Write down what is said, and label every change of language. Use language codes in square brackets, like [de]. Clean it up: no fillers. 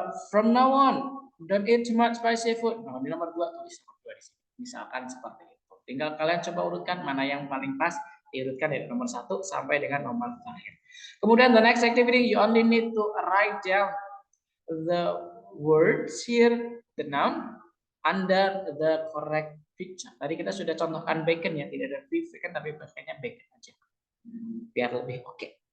[en] From now on, don't eat too much spicy food. [id] Nah, di nomor 2 tulis nomor 2 di sini. Misalkan seperti itu. Tinggal kalian coba urutkan mana yang paling pas, diurutkan dari nomor 1 sampai dengan nomor terakhir. [en] Kemudian the next activity, you only need to write down the words here, the noun, under the correct picture. [id] Tadi kita sudah contohkan bacon ya, tidak ada beef kan, tapi pakainya bacon aja. Biar lebih oke.